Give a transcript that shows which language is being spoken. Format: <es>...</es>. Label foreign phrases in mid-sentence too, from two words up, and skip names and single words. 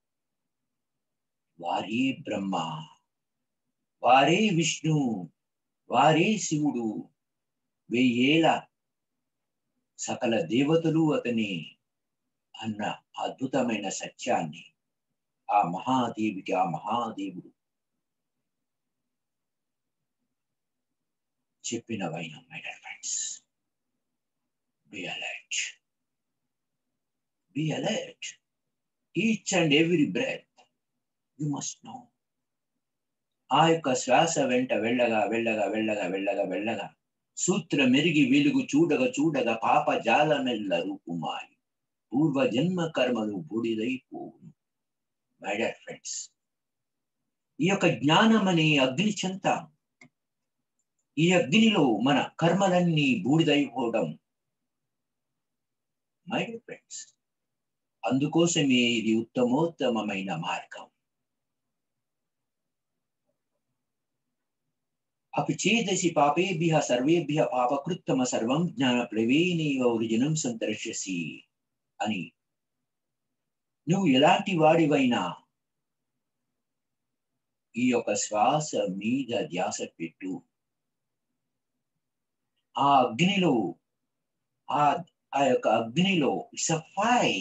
<te>వారే బ్రహ్మ, వారే విష్ణు, వారే శివుడు, 1000 ఏళ్ల సకల దేవతలు అతని అన్న అద్భుతమైన సత్యాన్ని ఆ మహాదేవికి, ఆ మహాదేవుడు చెప్పిన వైనం.</te> <en>My dear friends, be alert. Be alert. Each and every breath you must know.</en> <te>ఆ యొక్క శ్వాస వెంట వెళ్ళగా సూత్ర మెరిగి వెలుగు చూడగా పాప జాలమెల్ల రూపుమాయి పూర్వ జన్మ కర్మలు బూడిదైపోవును.</te> <en>My dear friends,</en> <te>ఈ యొక్క జ్ఞానం అనే అగ్ని చెంత, ఈ అగ్నిలో మన కర్మలన్నీ బూడిదైపోవడం.</te> <en>My dear friends,</en> <te>అందుకోసమే ఇది ఉత్తమోత్తమైన మార్గం.</te> <sa>अपि चेदसि पापेभ्यः सर्वेभ्यः पापकृत्तम सर्वं జ్ఞానప్లవేనైవ వృజనం సంతరిష్యసి</sa> <te>అని నువ్వు ఎలాంటి వాడివైనా ఈ యొక్క శ్వాస మీద ధ్యాస పెట్టు. ఆ అగ్నిలో ఆ యొక్క అగ్నిలో</te> <en>It's a fire.</en>